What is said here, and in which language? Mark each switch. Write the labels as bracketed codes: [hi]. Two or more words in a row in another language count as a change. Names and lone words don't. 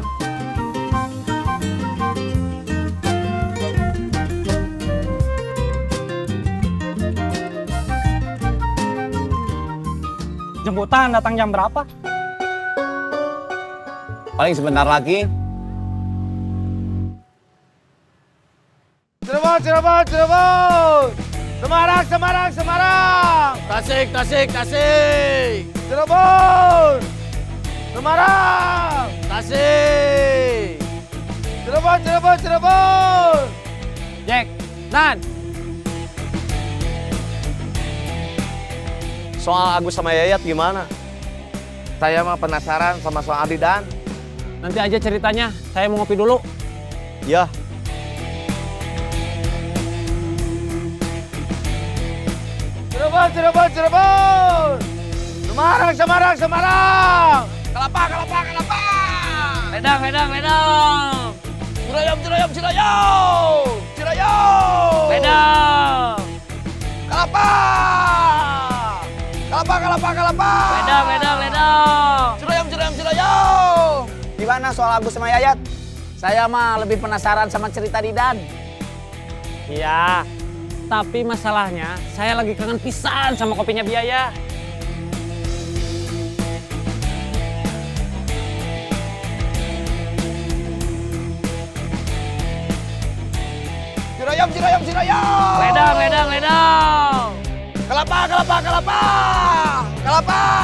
[id] Jemputan datang jam berapa? Paling sebentar lagi. Cirebon, Cirebon, Cirebon. Semarang, Semarang, Semarang. Tasik, Tasik, Tasik. Cirebon. Semarang. Tasik. Cirebon, Cirebon, Cirebon. Jack, Dan. Soal Agus sama Yayat gimana? Saya mah penasaran sama soal Adi Dan. Nanti aja ceritanya, saya mau ngopi dulu. Ya, Cirebon, Cirebon, Cirebon. Semarang, Semarang, Semarang. Kelapa, kelapa, kelapa. Ledang, ledang, ledang. Cirayam, Cirayam, Cirayam. Cirayam. Ledang. Kelapa. Kelapa, kelapa, kelapa. Ledang, ledang, ledang. Cirayam, Cirayam, Cirayam. Gimana soal Agus sama Yayat? Saya mah lebih penasaran sama cerita Didan. Iya, tapi masalahnya saya lagi kangen pisan sama kopinya Biaya. Cirayam, Cirayam, Cirayam. Ledang, ledang, ledang. Kelapa, kelapa, kelapa. Kelapa.